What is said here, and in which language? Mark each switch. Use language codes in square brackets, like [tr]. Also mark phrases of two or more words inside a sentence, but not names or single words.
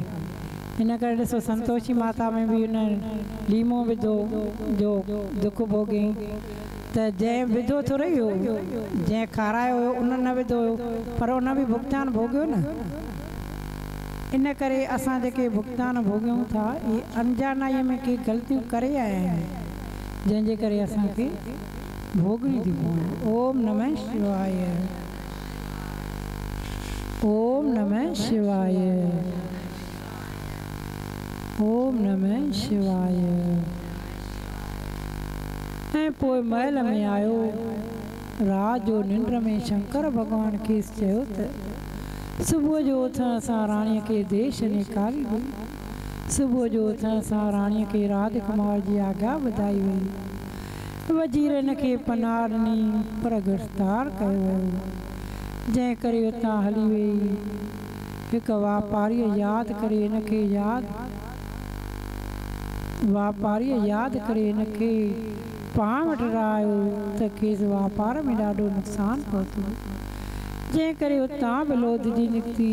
[sd] इन करे ॾिसो संतोषी माता में बि हुन लीमो विधो जो दुख भोॻियईं त जंहिं विधो थोरी हुयो, जंहिं खारायो हुयो उन न विधो हुयो, पर उन बि भुगतान भोॻियो न। इन करे असां जेके भुगतान भोॻियूं था इहे अनजानाईअ में के ग़लतियूं करे आया आहियूं, जंहिंजे करे असांखे भोॻणी थी पवनि। [sa] ओम नमः शिवाय, ओम नमः शिवाय, ओम नमः शिवाय। [sd] ऐं पोइ महल में आयो। रात जो निंड में शंकर भॻवान खेसि चयो त सुबुह जो उथण सां राणीअ खे देश निकारी हुई। सुबुह जो उथण सां राणीअ खे राजकुमार जी आज्ञा ॿुधाई वई। वज़ीर हिन खे पनाह ॾिनी, पर गिरफ़्तार कयो वियो, जंहिं करे उतां हली वई। हिकु वापारीअ यादि करे हिन खे वापारी यादि करे हिनखे पाण वटि रहायो त खेसि वापार में ॾाढो नुक़सानु पहुतो जंहिं करे उतां बि लोधजी निकिती।